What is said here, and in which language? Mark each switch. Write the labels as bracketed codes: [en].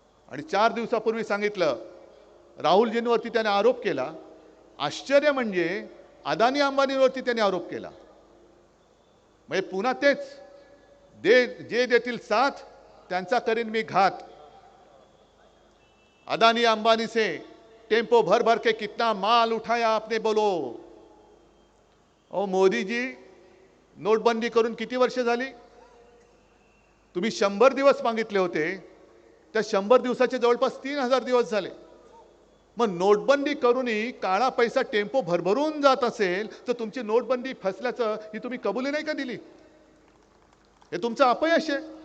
[mr] आणि 4 दिवसापूर्वी सांगितलं, राहुलजींवरती त्याने आरोप केला. आश्चर्य म्हणजे अदानी अंबानीवरती त्याने आरोप केला. म्हणजे पुन्हा तेच, जे देतील साथ त्यांचा करीन मी घात. [hi] अदानी अंबानी से टेम्पो भर भर के कितना माल उठाया आपने बोलो. [mr] ओ मोदी जी, नोटबंदी करून किती वर्ष झाली? तुम्ही 100 दिवस मागितले होते, त्या 100 दिवसाचे जवळपास 3000 दिवस झाले. मग नोटबंदी करूनही काळा पैसा टेम्पो भरभरून जात असेल तर तुमची नोटबंदी फसल्याचं ही तुम्ही कबुली नाही का दिली? हे तुमचं अपयश आहे.